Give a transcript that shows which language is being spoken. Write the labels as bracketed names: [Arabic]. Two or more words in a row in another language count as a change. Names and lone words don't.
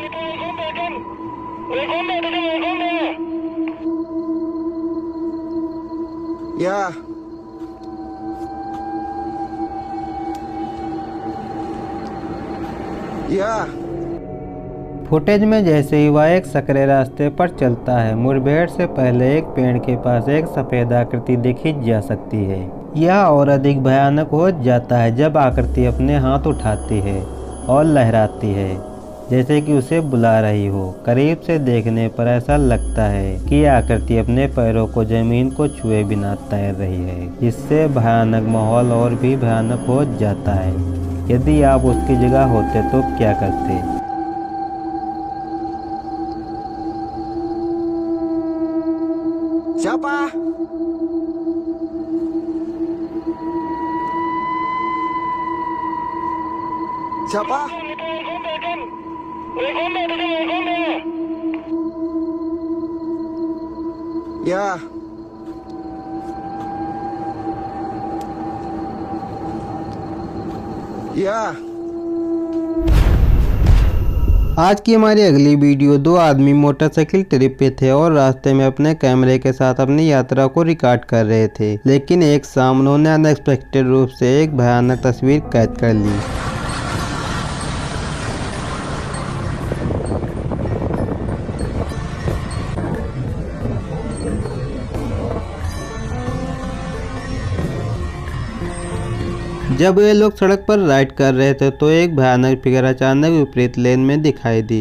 [Indonesian] Ya. Ya. [Hindi] फुटेज में जैसे ही वह एक सकरे रास्ते पर चलता है, मुठभेड़ से पहले एक पेड़ के पास एक सफ़ेद आकृति देखी जा सकती है। यह और अधिक भयानक हो जाता है जब आकृति अपने हाथ उठाती है और लहराती है जैसे कि उसे बुला रही हो। करीब से देखने पर ऐसा लगता है कि आकृति अपने पैरों को जमीन को छुए बिना तैर रही है, जिससे भयानक माहौल और भी भयानक हो जाता है। यदि आप उसकी जगह होते तो क्या करते? [Indonesian] Siapa? Siapa? Ya. Ya. [Hindi] आज की हमारी अगली वीडियो दो आदमी [English] motorcycle trip [Hindi] पे थे और रास्ते में अपने कैमरे के साथ अपनी यात्रा को रिकॉर्ड कर रहे थे, लेकिन एक शाम उन्होंने अनएक्सपेक्टेड रूप से एक भयानक तस्वीर कैद कर ली। जब वे लोग सड़क पर राइड कर रहे थे तो एक भयानक फिगर अचानक विपरीत लेन में दिखाई दी।